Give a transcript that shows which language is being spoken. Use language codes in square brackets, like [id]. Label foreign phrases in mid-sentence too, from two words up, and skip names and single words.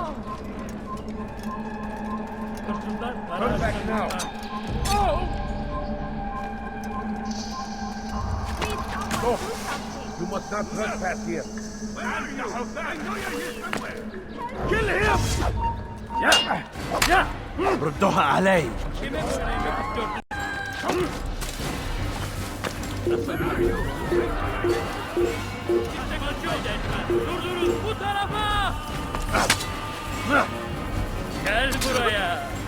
[en] Turn back now. Go. You must not trespass here. I know you're here somewhere. Kill him! Yeah! [ar] ردوها علي. [tr] Bu tarafa! Gel buraya!